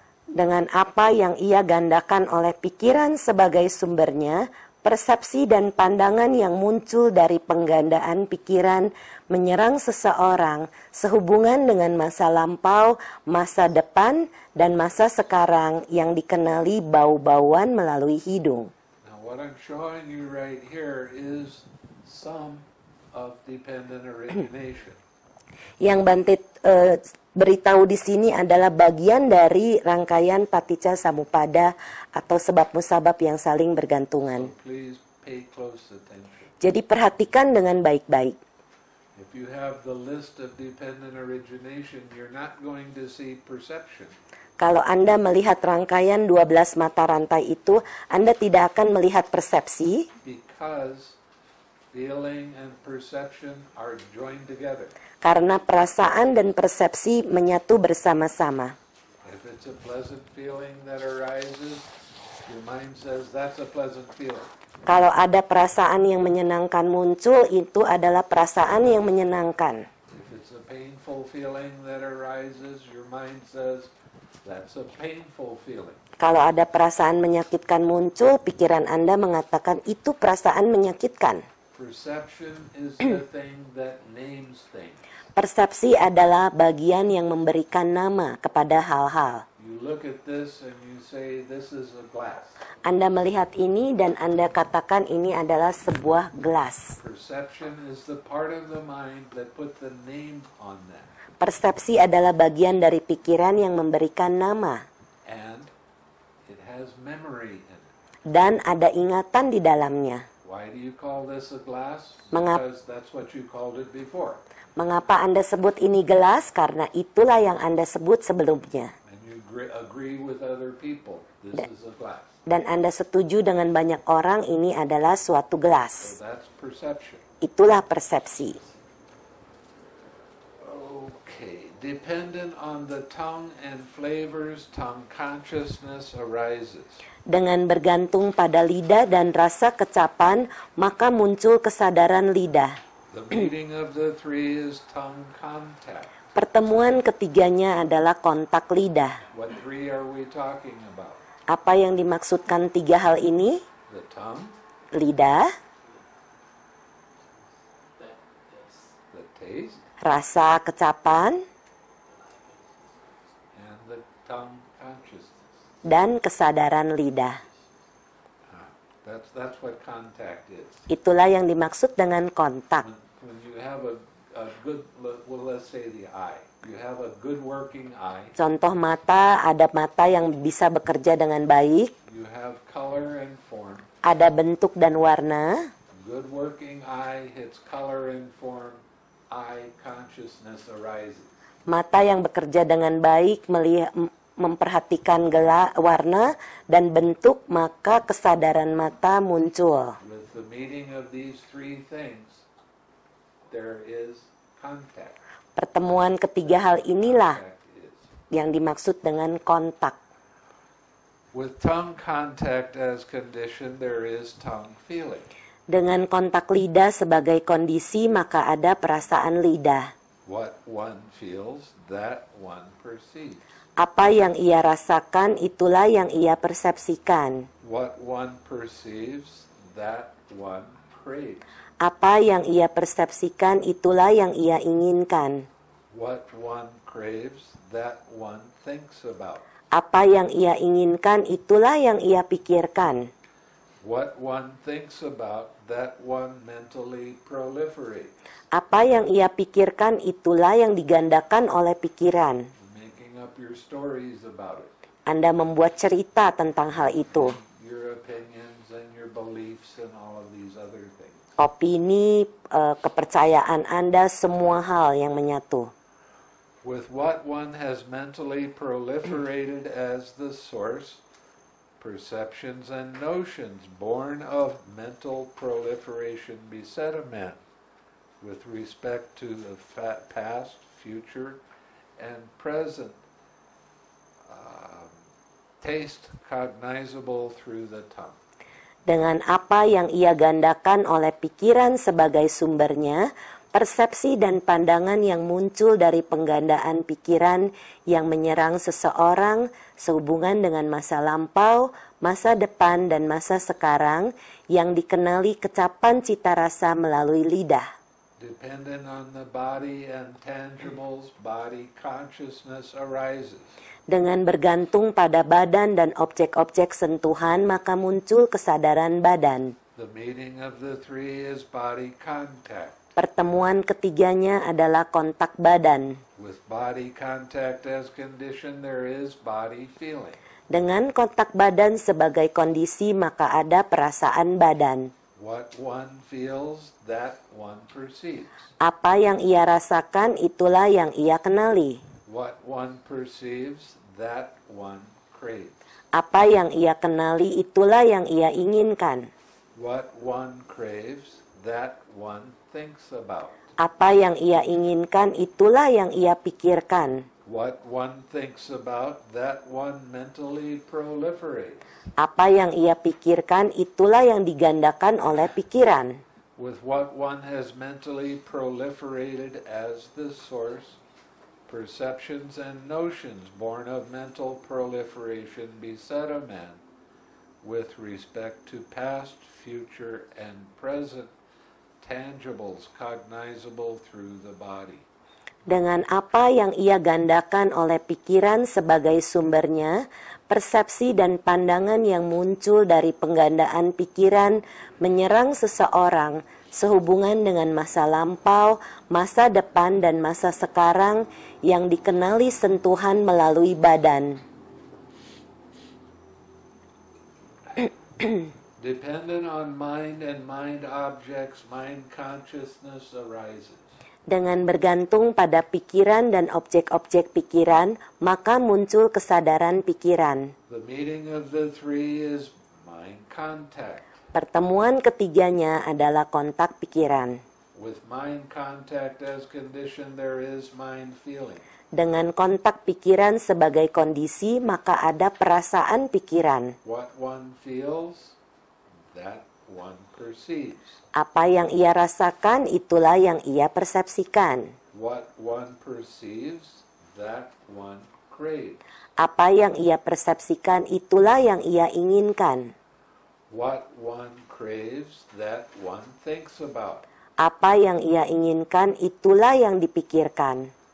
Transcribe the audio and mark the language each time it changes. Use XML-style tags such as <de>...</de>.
<id>Dengan apa yang ia gandakan oleh pikiran sebagai sumbernya, persepsi dan pandangan yang muncul dari penggandaan pikiran menyerang seseorang sehubungan dengan masa lampau, masa depan, dan masa sekarang yang dikenali bau-bauan melalui hidung.</id> <en>Now what I'm showing you right here is some of dependent origination.</en> <id>Yang Bante beritahu di sini adalah bagian dari rangkaian paticca samuppada atau sebab musabab yang saling bergantungan.</id> <en>So please pay close attention.</en> <id>Jadi perhatikan dengan baik-baik.</id> <en>If you have the list of dependent origination, you're not going to see perception.</en> <id>Kalau Anda melihat rangkaian 12 mata rantai itu, Anda tidak akan melihat persepsi,</id> <en>Because feeling and perception are joined together.</en> <id>karena perasaan dan persepsi menyatu bersama-sama.</id> <en>If it's a pleasant feeling that arises, your mind says that's a pleasant feeling.</en> <id>Kalau ada perasaan yang menyenangkan muncul, itu adalah perasaan yang menyenangkan.</id> <en>If it's a painful feeling that arises, your mind says that's a painful feeling.</en> <id>Kalau ada perasaan menyakitkan muncul, pikiran Anda mengatakan itu perasaan menyakitkan.</id> <en>Perception is the thing that names things.</en> <id>Persepsi adalah bagian yang memberikan nama kepada hal-hal.</id> <en>You look at this and you say, this is a glass.</en> <id>Anda melihat ini dan Anda katakan ini adalah sebuah gelas.</id> <en>Perception is the part of the mind that put the name on that.</en> <id>Persepsi adalah bagian dari pikiran yang memberikan nama.</id> <en>And it has memory in it.</en> <id>Dan ada ingatan di dalamnya.</id> <en>Why do you call this a glass?</en> <id>Mengap-</id> <en>Because that's what you called it before.</en> <id>Mengapa Anda sebut ini gelas? Karena itulah yang Anda sebut sebelumnya.</id> <en>And you agree with other people. This is a glass.</en> <id>Dan Anda setuju dengan banyak orang ini adalah suatu gelas.</id> <en>So that's perception.</en> <id>Itulah persepsi.</id> <en>Okay. Dependent on the tongue and flavors, tongue consciousness arises.</en> <id>Dengan bergantung pada lidah dan rasa kecapan, maka muncul kesadaran lidah.</id> <en>The meeting of the three is tongue contact.</en> <id>Pertemuan ketiganya adalah kontak lidah.</id> <en>What three are we talking about?</en> <id>Apa yang dimaksudkan tiga hal ini?</id> <en>The tongue,</en> <id>Lidah,</id> <en>the taste,</en> <id>rasa kecapan,</id> <en>and the tongue consciousness.</en> <id>dan kesadaran lidah.</id> <en>That's what contact is.</en> <id>Itulah yang dimaksud dengan kontak.</id> <en>When you have a good, well, let's say the eye. You have a good working eye.</en> <id>Contoh mata, ada mata yang bisa bekerja dengan baik,</id> <en>You have color and form.</en> <id>ada bentuk dan warna.</id> <en>Good working eye hits color and form. Eye consciousness arises.</en> <id>Mata yang bekerja dengan baik memperhatikan warna dan bentuk, maka kesadaran mata muncul.</id> <en>With the meeting of these three things, there is contact.</en> <id>Pertemuan ketiga hal inilah</id> <en>Contact is.</en> <id>yang dimaksud dengan kontak.</id> <en>With tongue contact as condition, there is tongue feeling.</en> <id>Dengan kontak lidah sebagai kondisi, maka ada perasaan lidah.</id> <en>What one feels, that one perceives.</en> <id>Apa yang ia rasakan, itulah yang ia persepsikan.</id> <en>What one perceives, that one craves.</en> <id>Apa yang ia persepsikan, itulah yang ia inginkan.</id> <en>What one craves, that one thinks about.</en> <id>Apa yang ia inginkan, itulah yang ia pikirkan.</id> <en>What one thinks about, that one mentally proliferates.</en> <id>Apa yang ia pikirkan, itulah yang digandakan oleh pikiran.</id> <en>Making up your stories about it.</en> <id>Anda membuat cerita tentang hal itu.</id> <en>Your opinions and your beliefs and all of these other things.</en> <id>Opini, kepercayaan Anda, semua hal yang menyatu.</id> <en>With what one has mentally proliferated as the source, perceptions and notions born of mental proliferation beset a man with respect to the past, future, and present taste cognizable through the tongue.</en> <id>Dengan apa yang ia gandakan oleh pikiran sebagai sumbernya, persepsi dan pandangan yang muncul dari penggandaan pikiran yang menyerang seseorang sehubungan dengan masa lampau, masa depan, dan masa sekarang yang dikenali kecapan cita rasa melalui lidah.</id> <en>Dependent on the body and tangibles, body consciousness arises.</en> <id>Dengan bergantung pada badan dan objek-objek sentuhan, maka muncul kesadaran badan.</id> <en>The meeting of the three is body contact.</en> <id>Pertemuan ketiganya adalah kontak badan.</id> <en>With body contact as condition, there is body feeling.</en> <id>Dengan kontak badan sebagai kondisi, maka ada perasaan badan.</id> <en>What one feels, that one perceives.</en> <id>Apa yang ia rasakan, itulah yang ia kenali.</id> <en>What one perceives, that one craves.</en> <id>Apa yang ia kenali, itulah yang ia inginkan.</id> <en>What one craves, that one thinks about.</en> <id>Apa yang ia inginkan, itulah yang ia pikirkan.</id> <en>What one thinks about, that one mentally proliferates.</en> <id>Apa yang ia pikirkan, itulah yang digandakan oleh pikiran.</id> <en>With what one has mentally proliferated as the source, perceptions and notions born of mental proliferation beset a man with respect to past, future, and present tangibles cognizable through the body.</en> <id>Dengan apa yang ia gandakan oleh pikiran sebagai sumbernya, persepsi dan pandangan yang muncul dari penggandaan pikiran menyerang seseorang sehubungan dengan masa lampau, masa depan, dan masa sekarang yang dikenali sentuhan melalui badan.</id> <en>Dependent on mind and mind objects, mind consciousness arises.</en> <id>Dengan bergantung pada pikiran dan objek-objek pikiran, maka muncul kesadaran pikiran.</id> <en>The meeting of the three is mind contact.</en> <id>Pertemuan ketiganya adalah kontak pikiran.</id> <en>With mind contact as condition, there is mind feeling.</en> <id>Dengan kontak pikiran sebagai kondisi, maka ada perasaan pikiran.</id> <en>What one feels, that one perceives.</en> <id>Apa yang ia rasakan, itulah yang ia persepsikan.</id> <en>What one perceives, that one craves.</en> <id>Apa yang ia persepsikan, itulah yang ia inginkan.</id> <en>What one craves, that one thinks about.</en> <id>Apa yang ia inginkan, itulah yang dipikirkan.</id>